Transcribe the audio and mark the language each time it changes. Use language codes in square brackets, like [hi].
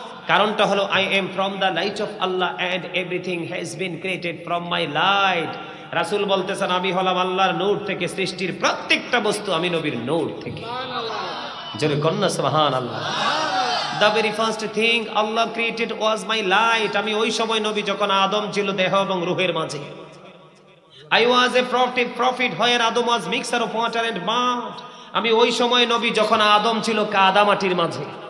[bn] কারণটা হলো, [en] I am from the light of Allah and everything has been created from my light. [bn] রাসূল বলতেছেন, আমি হলাম আল্লাহর নূর থেকে, সৃষ্টির প্রত্যেকটা বস্তু আমি নবীর নূর থেকে। জোরে কন্যা সুবহানাল্লাহ। [en] The very first thing Allah created was my light. [bn] আমি ওই সময় নবী যখন আদম ছিল দেহ এবং রূহের মাঝে। [en] I was a prophet where Adam was mixture of water and mud. [bn] আমি ওই সময় নবী যখন আদম ছিল কাদা মাটির মাঝে।